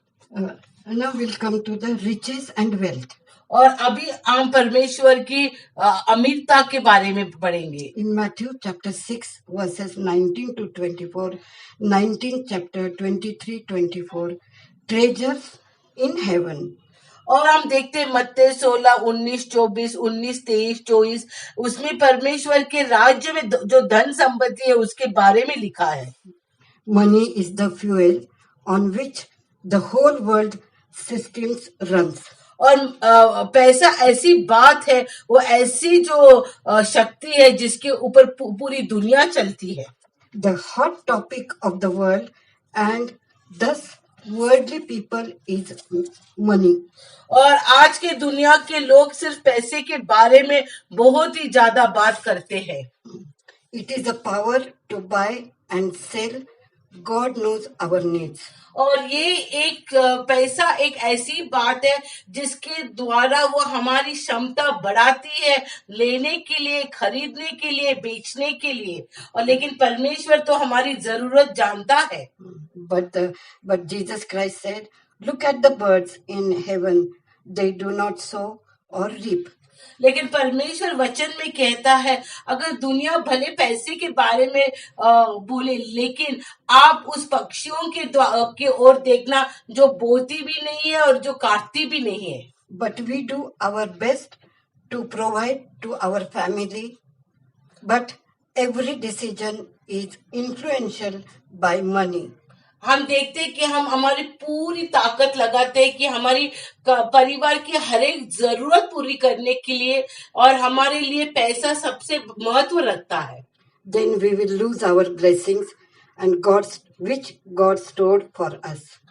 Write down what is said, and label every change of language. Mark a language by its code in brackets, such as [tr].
[en] Now we'll come to the riches and wealth. [hi] और अभी हम परमेश्वर की अमीरता के बारे में पढ़ेंगे। [en] In Matthew chapter 6 verses 19 to 24, 19 chapter 23-24, treasures in heaven. [hi] और हम देखते हैं मत्ती 16, 19, 24, 19, 23, 24, उसमें परमेश्वर के राज्य में जो धन संपत्ति है उसके बारे में लिखा है। [en] Money is the fuel on which the whole world systems runs. [hi] और पैसा ऐसी बात है, वो ऐसी जो शक्ति है जिसके ऊपर पूरी दुनिया चलती है। [en] The hot topic of the world and thus worldly people is money. [hi] और आज के दुनिया के लोग सिर्फ पैसे के बारे में बहुत ही ज्यादा बात करते हैं। [en] It is a power to buy and sell. God knows our needs. [hi] और ये एक पैसा एक ऐसी बात है जिसके द्वारा वो हमारी क्षमता बढ़ाती है लेने के लिए, खरीदने के लिए, बेचने के लिए। और लेकिन परमेश्वर तो हमारी जरूरत जानता है। [en] But Jesus Christ said, look at the birds in heaven, they do not sow or reap. [hi] लेकिन परमेश्वर वचन में कहता है, अगर दुनिया भले पैसे के बारे में बोले, लेकिन आप उस पक्षियों के ओर देखना जो बोती भी नहीं है और जो काटती भी नहीं है. [en] But we do our best to provide to our family. But every decision is influential by money. [hi] हम देखते हैं कि हम हमारी पूरी ताकत लगाते हैं कि हमारी परिवार की हर एक जरूरत पूरी करने के लिए, और हमारे लिए पैसा सबसे महत्व रखता है. [en] Then we will lose our blessings and which God stored for us.